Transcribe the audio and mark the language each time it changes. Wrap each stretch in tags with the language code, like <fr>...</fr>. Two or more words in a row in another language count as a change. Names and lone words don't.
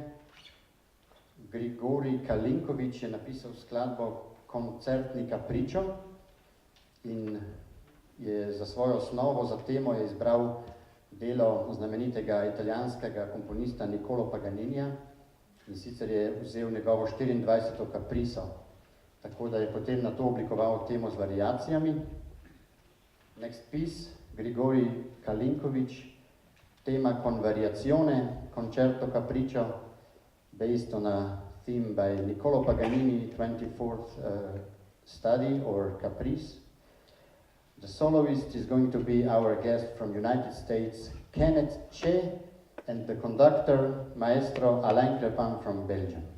<sl>Grigorij Kalinković je napisal skladbo Koncertni Capriccio in je za svojo osnovo, za temo je izbral delo znamenitega italijanskega komponista Niccolo Paganinija in sicer je vzel njegovo 24. Caprico, tako da je potem na to oblikoval temo z variacijami.</sl> <en>Next piece, Grigorij Kalinković, tema Con variazione, Concerto Capriccio, based on a theme by Niccolo Paganini, 24th study or caprice. The soloist is going to be our guest from United States, Kenneth Che, and the conductor, Maestro Alain Crepin from Belgium.</en>